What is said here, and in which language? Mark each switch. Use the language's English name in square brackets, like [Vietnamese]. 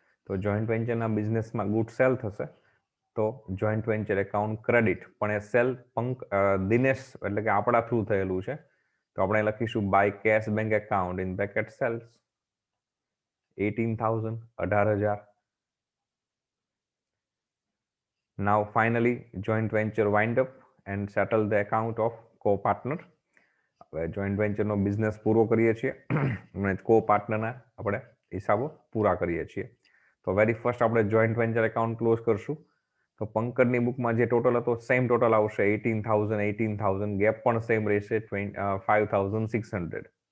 [Gujarati] તો જોઈન્ટ વેન્ચરના બિઝનેસમાં good cell થશે તો જોઈન્ટ વેન્ચર એકાઉન્ટ ક્રેડિટ, પણ એ સેલ દિનેશ એટલે કે આપણા થ્રુ થયેલું છે. તો આપણે લખીશું by cash bank account in bracket cells 18,000, 18,000. [English] Now finally joint venture wind up and settle the account of co-partner. [Gujarati] હવે જોઈન્ટ વેન્ચરનો બિઝનેસ પૂરો કરીએ છીએ અને કો પાર્ટનરના આપણે હિસાબો પૂરા કરીએ છીએ. તો વેરી ફર્સ્ટ આપણે જોઈન્ટ વેન્ચર એકાઉન્ટ ક્લોઝ કરશું. તો પંકજની બુકમાં જે ટોટલ હતો સેમ ટોટલ આવશે 18,000, ગેપ પણ સેમ રહેશે 5,600.